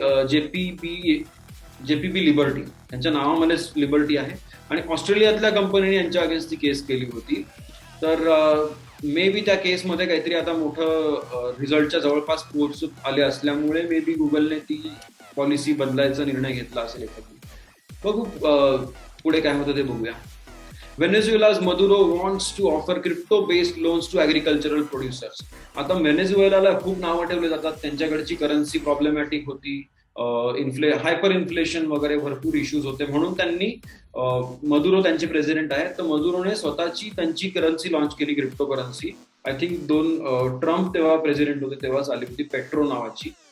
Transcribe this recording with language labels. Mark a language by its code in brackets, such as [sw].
[mr] JPB liberty, त्यांच्या नावामध्येच liberty आहे आणि ऑस्ट्रेलियातल्या कंपनीने यांच्या अगेन्स्ट ती केस केली होती. तर मे बी त्या केसमध्ये काहीतरी आता मोठं रिझल्टच्या जवळपास पोहोचत आले असल्यामुळे मे बी गुगलने ती पॉलिसी बदलायचा निर्णय घेतला असेल एखादी. बघू पुढे काय होतं ते बघूया. [en] Venezuela's Maduro wants to offer crypto-based loans to agricultural producers. [mr] आता व्हेनेझुएलाला खूप नावं ठेवले जातात. त्यांच्याकडची करन्सी प्रॉब्लेमॅटिक होती, हायपर इन्फ्लेशन वगैरे भरपूर इश्यूज होते. म्हणून त्यांनी मदुरो त्यांचे प्रेसिडेंट आहेत, तर मदुरोने स्वतःची त्यांची करन्सी लॉन्च केली crypto currency. [en] I think [mr] Trump तेव्हा प्रेसिडेंट होते तेव्हाच आली होती, पेट्रो नावाची.